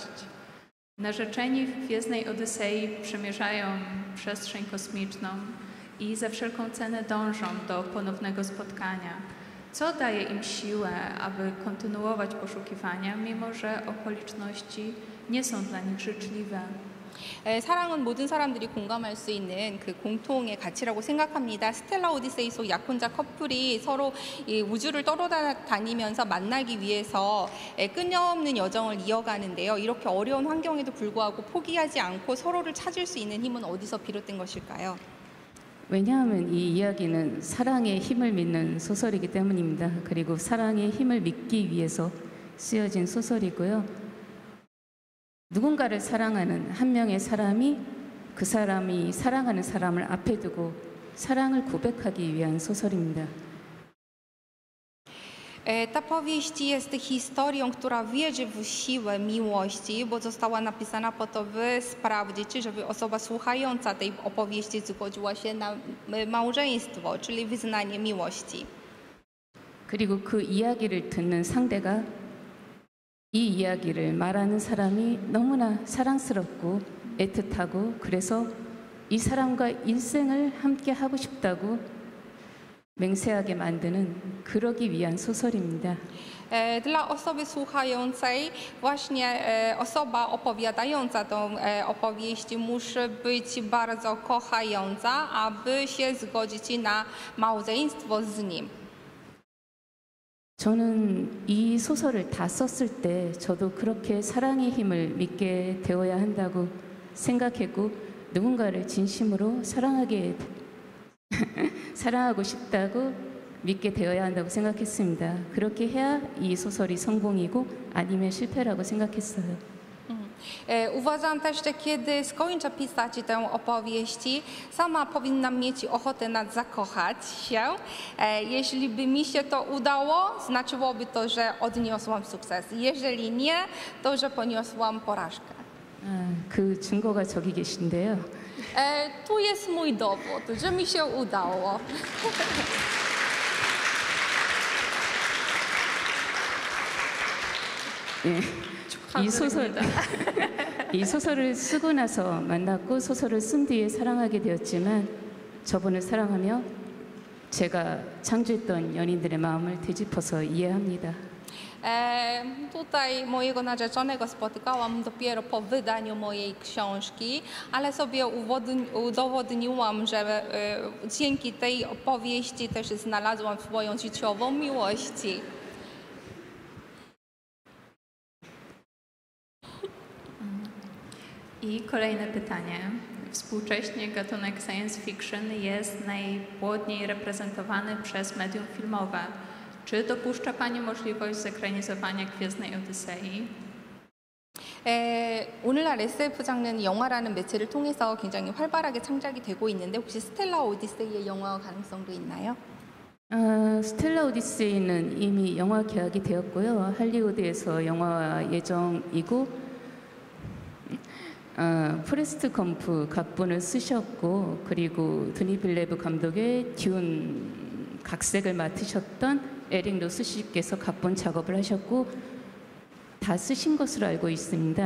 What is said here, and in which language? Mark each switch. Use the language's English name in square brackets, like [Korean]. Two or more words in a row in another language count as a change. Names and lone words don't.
[Polish] Narzeczeni w Gwiezdnej Odysei przemierzają przestrzeń kosmiczną i za wszelką cenę dążą do ponownego spotkania. Co daje im siłę, aby kontynuować poszukiwania, mimo że okoliczności nie są dla nich życzliwe? [Korean] 사랑은 모든 사람들이 공감할 수 있는 그 공통의 가치라고 생각합니다. 스텔라 오디세이 속 약혼자 커플이 서로 이 우주를 떠돌아다니면서 만나기 위해서 끊임없는 여정을 이어가는데요. 이렇게 어려운 환경에도 불구하고 포기하지 않고 서로를 찾을 수 있는 힘은 어디서 비롯된 것일까요? 왜냐하면 이 이야기는 사랑의 힘을 믿는 소설이기 때문입니다. 그리고 사랑의 힘을 믿기 위해서 쓰여진 소설이고요. 누군가를 사랑하는 한 명의 사람이 그 사람이 사랑하는 사람을 앞에 두고 사랑을 고백하기 위한 소설입니다. [Polish] Ta powieść jest historią, która wierzy w siłę miłości, bo została napisana po to, by sprawdzić, żeby osoba słuchająca tej opowieści zgodziła się na małżeństwo, czyli wyznanie miłości. [Korean] 그리고 그 이야기를 듣는 상대가 이 이야기를 말하는 사람이 너무나 사랑스럽고 애틋하고 그래서 이 사람과 일생을 함께 하고 싶다고 맹세하게 만드는 그러기 위한 소설입니다. [Polish] Dla osoby słuchającej właśnie osoba opowiadająca tą opowieść musi być bardzo kochająca, aby się zgodzić na małżeństwo z nim. [Korean] 저는 이 소설을 다 썼을 때 저도 그렇게 사랑의 힘을 믿게 되어야 한다고 생각했고 누군가를 진심으로 사랑하고 싶다고 믿게 되어야 한다고 생각했습니다. 그렇게 해야 이 소설이 성공이고 아니면 실패라고 생각했어요. [Polish] Uważam też, że kiedy skończę pisać tę opowieść, sama powinnam mieć ochotę zakochać się. Jeśli by mi się to udało, znaczyłoby to, że odniosłam sukces. Jeżeli nie, to że poniosłam porażkę. [Korean] 그 증거가 저기 계신데요. [Polish] Tu jest mój dowód, że mi się udało. [Korean] 이 소설을 쓰고 나서 만났고 소설을 쓴 뒤에 사랑하게 되었지만 저분을 사랑하며 제가 창조했던 연인들의 마음을 되짚어서 이해합니다. [Polish] Tutaj mojego narzeczonego spotykałam dopiero po wydaniu mojej książki, ale sobie udowodniłam, że dzięki tej opowieści też znalazłam swoją życiową miłość. I kolejne pytanie. Współcześnie gatunek [English] science fiction [Polish] jest najpłodniej reprezentowany przez medium filmowe. Czy dopuszcza Pani możliwość zekranizowania Gwiezdnej Odysei? [Korean] 오늘날 SF 장르는 영화라는 매체를 통해서 굉장히 활발하게 창작이 되고 있는데 혹시 스텔라 오디세이의 영화 가능성도 있나요? 스텔라 오디세이는 이미 영화 계약이 되었고요. 할리우드에서 영화 예정이고 포레스트 검프 각본을 쓰셨고 그리고 드니 빌레브 감독의 듄 각색을 맡으셨던 에릭 로스 씨께서 각본 작업을 ha셨고 다 쓰신 것으로 알고 있습니다.